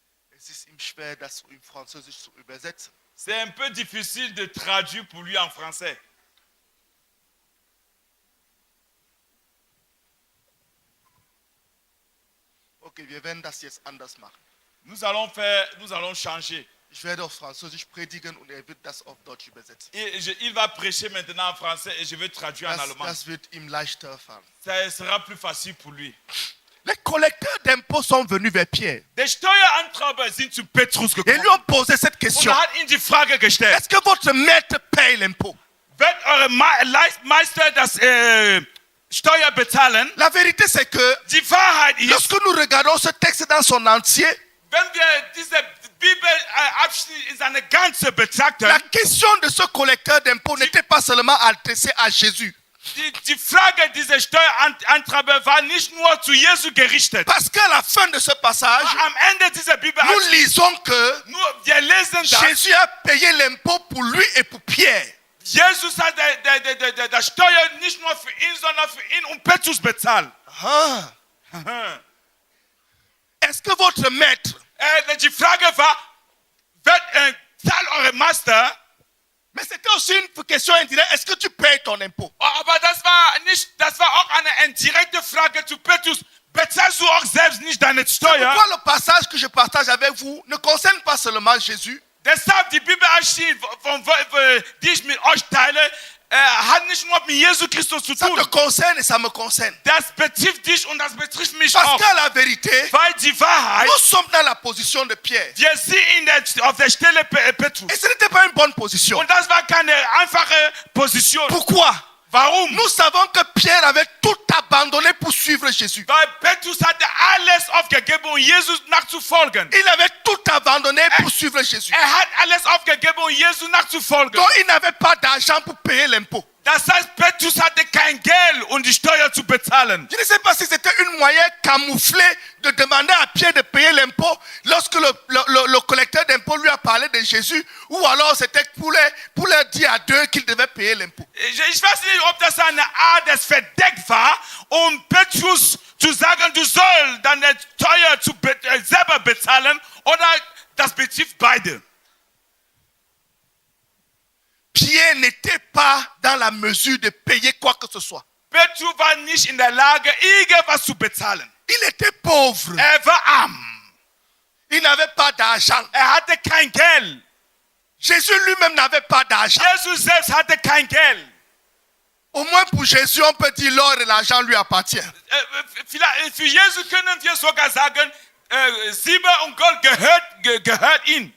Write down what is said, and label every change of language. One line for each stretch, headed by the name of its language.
German: Es ist ihm schwer, das in Französisch zu übersetzen.
French: C'est un peu difficile de traduire pour lui en français.
German: Okay, wir werden das jetzt anders machen.
French: Nous allons changer.
German: Ich werde auf Französisch predigen und er wird das auf Deutsch übersetzen.
French: Il va prêcher maintenant en français et je vais traduire en allemand.
German: Das wird ihm leichter fallen.
French: Ça sera plus facile pour lui. Les collecteurs d'impôts sont venus vers Pierre
German: Die Steuereintreiber sind zu Petrus
French: et
German: gekommen.
French: lui ont posé cette
German: Und
French: question.
German: er hat ihm die Frage gestellt.
French: Est-ce que votre maître paye l'impôt?
German: Wird eure Meister das Steuer bezahlen?
French: La vérité, c'est que
German: Die Wahrheit ist,
French: lorsque nous regardons ce texte dans son entier,
German: wenn wir diese Bibelabschnitt in seine Ganze betrachten,
French: la question de ce collecteur d'impôts n'était pas seulement adressée à Jésus.
German: die Frage dieser Steuereintreiber war nicht nur zu Jesus gerichtet.
French: Parce qu'à la fin de ce passage,
German: Am Ende dieser
French: nous
German: Bibelabschnitt,
French: lisons que
German: wir lesen das,
French: Jésus a payé l'impôt pour lui et pour Pierre.
German: Jesus hat der Steuer nicht nur für ihn, sondern für ihn und Petrus bezahlt. Ah.
French: Est-ce que votre maître,
German: Die Frage war, zahlt eure Meister?
French: mais c'était aussi une question indirecte, est-ce que tu payes ton impôt?
German: Aber das war auch eine indirekte Frage zu Petrus. Bezahlst du auch selbst nicht deine Steuer?
French: Pourquoi le passage que je partage avec vous ne concerne pas seulement Jésus,
German: Deshalb die Bibelabschnitt, die ich mit euch teile, hat nicht nur mit Jesus Christus zu
French: ça te
German: tun.
French: concerne et ça me concerne.
German: Das betrifft dich und das betrifft mich
French: Parce
German: auch.
French: qu'à la vérité,
German: Weil die Wahrheit,
French: nous sommes dans la position de Pierre.
German: wir sind auf der Stelle Petrus.
French: Et ce n'était pas une bonne position.
German: Und das war keine einfache Position.
French: Pourquoi?
German: Warum?
French: Nous savons que Pierre avait tout abandonné pour suivre Jésus.
German: Weil Petrus hatte alles aufgegeben, um Jesus nachzufolgen.
French: Il avait tout abandonné pour suivre Jésus.
German: Hat alles aufgegeben, um Jesus nachzufolgen.
French: Donc il n'avait pas d'argent pour payer l'impôt.
German: Das heißt, Petrus hatte kein Geld, um die Steuer zu bezahlen.
French: Je ne sais pas si c'était une moyen camouflée de demander à Pierre de payer l'impôt lorsque le collecteur d'impôt lui a parlé de Jésus, ou alors c'était pour leur dire à deux qu'il devait payer l'impôt.
German: Ich weiß nicht, ob das eine Art des Verdecks war, um Petrus zu sagen, du sollst deine Steuer selber bezahlen, oder das betrifft beide.
French: Pierre n'était pas dans la mesure de payer quoi que ce soit.
German: Petrus war nicht in der Lage, irgendwas zu bezahlen.
French: Il était pauvre.
German: War arm.
French: Il n'avait pas d'argent.
German: Hatte kein Geld.
French: Jésus lui-même n'avait pas d'argent.
German: Jesus selbst hatte kein Geld.
French: Au moins pour Jésus, on peut dire l'or et l'argent lui appartient.
German: Für Jesus können wir sogar sagen, Silber und Gold gehört ihm.